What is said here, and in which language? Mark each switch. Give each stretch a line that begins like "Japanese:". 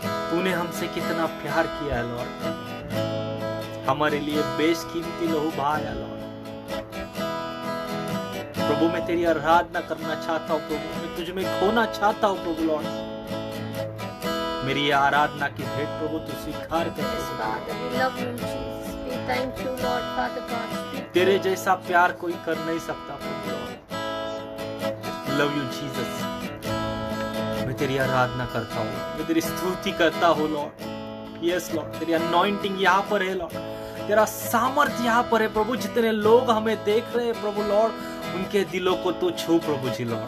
Hindi: तूने हमसे कितना प्यार किया है लॉर्ड, हमारे लिए बेशकीमती लहू बहाया लॉर्ड। प्रभु मैं तेरी आराधना करना चाहता हूँ प्रभु, मैं तुझ में खोना चाहता हूँ प्रभु लॉर्ड। मेरी ये आराधना की भेंट प्रभु तू स्वीकार कर।
English: Yes, Father, we love you, Jesus. We thank you, Lord, Father God.
Hindi: तेरे जैसा प्यार कोई कर नहीं सकता प्रभु लॉर्ड।
English: Love you Jesus.
Hindi: मैं तेरी आराधना करता हूँ, मैं तेरी स्तुति करता हूँ लॉर्ड।
English: yes lord,
Hindi: तेरी अनॉइंटिंग यहाँ पर है लॉर्ड, तेरा सामर्थ्य यहाँ पर है प्रभु। जितने लोग हमें देख रहे हैं प्रभु लॉर्ड, उनके दिलों को तू छू प्रभु जी लॉर्ड,